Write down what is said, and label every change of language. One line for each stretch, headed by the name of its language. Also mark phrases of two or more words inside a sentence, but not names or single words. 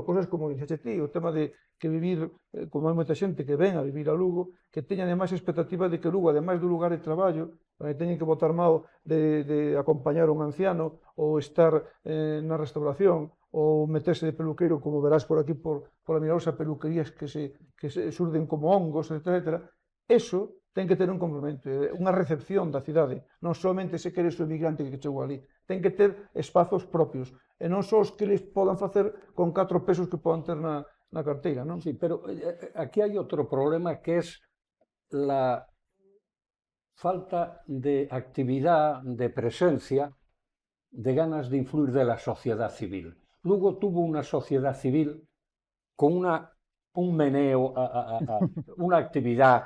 Galician: Cosas como dixeche ti, o tema de que vivir, como hai moita xente que ven a vivir a Lugo, que teñan ademais expectativa de que Lugo, ademais do lugar de traballo, onde teñen que botar mao de acompañar un anciano, ou estar na restauración, ou meterse de peluqueiro, como verás por aquí, por a milagrosa peluquerías que se surden como hongos, etc. Eso ten que ter un complemento, unha recepción da cidade. Non somente se queres o emigrante que chegou ali. Ten que ter espazos propios. E non só os que les podan facer con 4 pesos que podan ter na carteira, non?
Spanish: sí, pero aquí hay otro problema que es la falta de actividad, de presencia, de ganas de influir de la sociedad civil. Lugo tuvo una sociedad civil con un meneo, una actividad.